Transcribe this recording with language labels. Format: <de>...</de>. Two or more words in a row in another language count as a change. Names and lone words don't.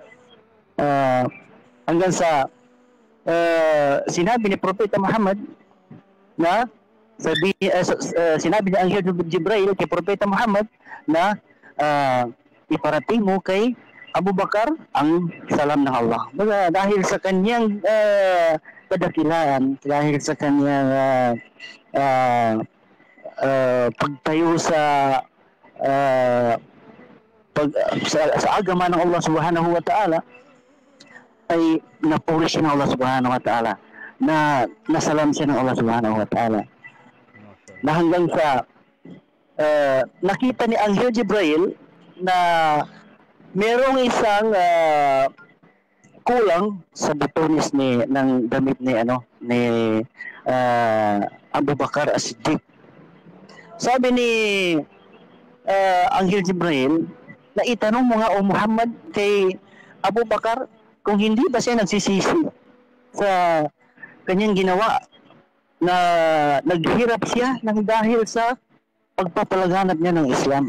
<tl>Hanggang sa sinabi ni Propeta Muhammad na sinabi ni Anghel Jibril kay Propeta Muhammad na iparating mo kay Abu Bakar ang salam ng Allah. Dahil sa kanyang kadakilaan, dahil sa kanyang pagtayo sa agama ng Allah</tl> <ar>subhanahu wa ta'ala,</ar> <tl>ay napuri siya ng Allah</tl> <ar>subhanahu wa ta'ala,</ar> <tl>na nasalam siya ng Allah</tl> <ar>subhanahu wa ta'ala.</ar> <tl>na hanggang sa nakita ni Anghel Jibril na merong isang kulang sa butones ng damit ni Abu Bakar As-Siddiq. Sabi ni Anghel Jibril, na itanong mo nga o Muhammad kay Abu Bakar kung hindi ba siya nagsisisi sa kanyang ginawa na naghirap siya ng dahil sa pagpapalaganap niya ng Islam.</tl>